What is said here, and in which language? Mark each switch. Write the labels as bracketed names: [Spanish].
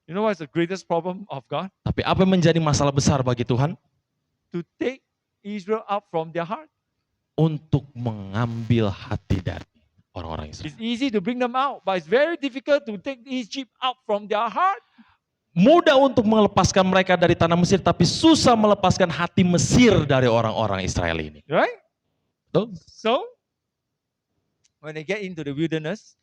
[English] You know what's the greatest problem of God? [Indonesian] Tapi apa yang menjadi masalah besar bagi Tuhan? [English] To take Israel out from their heart. [Indonesian] Untuk mengambil hati dari orang-orang Israel. [English] It's easy to bring them out, but it's very difficult to take Egypt out from their heart. [Indonesian] Mudah untuk melepaskan mereka dari tanah Mesir, tapi susah melepaskan hati Mesir dari orang-orang Israel ini. [English] Right? [Indonesian] Betul? [English] So, when they get into the wilderness,